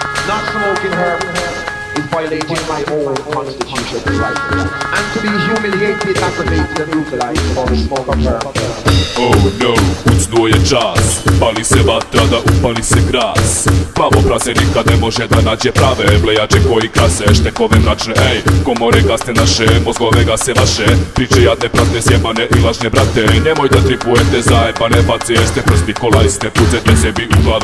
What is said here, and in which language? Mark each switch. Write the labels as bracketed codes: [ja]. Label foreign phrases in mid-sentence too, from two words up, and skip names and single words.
[en] Not smoking herb is violating my own constitutional right. And to be humiliated, aggravated and brutalized for the smoke of herb. Oh no, [sr] kucnuo je čas, pali se vatra da upali se gras. Plavo prase nikad ne može da nađe prave blejače koji krase štekove mračne. Ej, komore gasne naše, mozgove gase vaše, priče jadne prazne sjebane i lažne brate. Nemoj da tripujete zajebane face, jer ste prst Nikolajste, pucete sebi u glave.